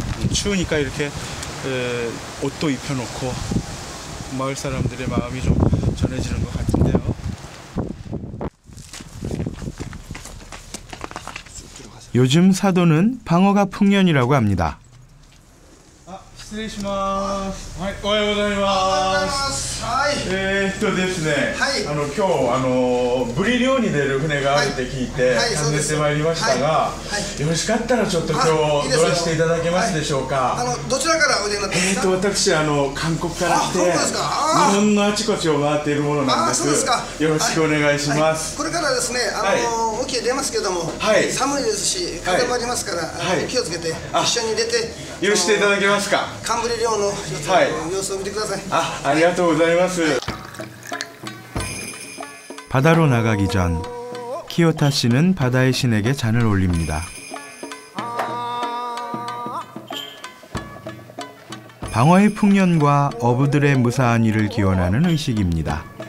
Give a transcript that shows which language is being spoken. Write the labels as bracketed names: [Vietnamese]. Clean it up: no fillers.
[Korean] 추우니까 이렇게 옷도 입혀놓고 마을 사람들의 마음이 좀 전해지는 것 같은데요. 요즘 사도는 방어가 풍년이라고 합니다. [Japanese] 失礼します。はい、おはようございます。はい。ですね、はい、今日ブリ漁に出る船があるって聞いて、はい、訪ねてまいりましたが、はい、よろしかったらちょっと今日乗らせていただけますでしょうか。どちらからおいでになってますか。私韓国から来て、日本のあちこちを回っているものなんです。よろしくお願いします。これからですね、沖へ出ますけども、寒いですし風もありますから、気をつけて一緒に出て許していただけますか。寒ブリ漁の様子を見てください。ありがとうございます。 [Korean] 바다로 나가기 전 키요타 씨는 바다의 신에게 잔을 올립니다. 방어의 풍년과 어부들의 무사한 일을 기원하는 의식입니다.